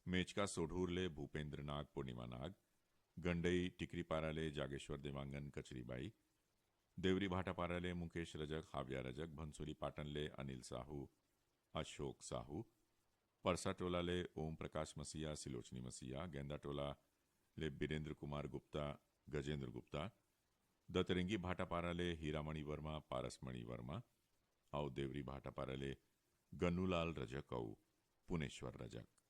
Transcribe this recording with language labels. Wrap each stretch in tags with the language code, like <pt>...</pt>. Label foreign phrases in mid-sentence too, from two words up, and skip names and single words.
<hne>मेचका सोढूरले भूपेंद्र नाग पूर्णिमा नाग, गंडई टिकरीपाराले जागेश्वर देवांगन कचरीबाई, देवरी भाटापाराले मुकेश रजक हाव्या रजक, भंसुरी पाटनले अनिल साहू अशोक साहू, परसा टोलाले ओम प्रकाश मसीहा सिलोचनी मसीहा, गेंदा टोला ले बीरेंद्र कुमार गुप्ता गजेंद्र गुप्ता, दतरंगी भाटापाराले हीरामणि वर्मा पारसमणि वर्मा, और देवरी भाटापाराले गन्नूलाल रजक और पुनेश्वर रजक।</hne>